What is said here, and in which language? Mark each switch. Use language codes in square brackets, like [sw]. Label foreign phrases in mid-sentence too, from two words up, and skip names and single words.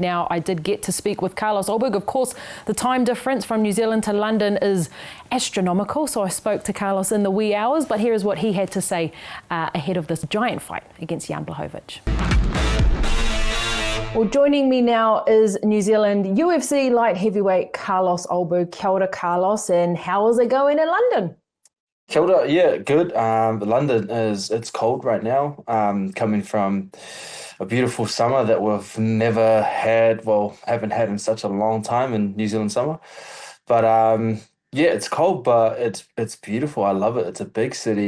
[en] Now, I did get to speak with Carlos Ulberg. Of course, the time difference from New Zealand to London is astronomical, so I spoke to Carlos in the wee hours, but here is what he had to say ahead of this giant fight against Jan Blachowicz. Well, joining me now is New Zealand UFC light heavyweight Carlos Ulberg. [mi] Kia ora, [en] Carlos, and how is it going in London? [mi] Kia ora, [en] yeah, good. London it's cold right now, coming from a beautiful summer that we've never had, haven't had in such a long time in New Zealand summer. But yeah, it's cold, but it's beautiful. I love it. It's a big city.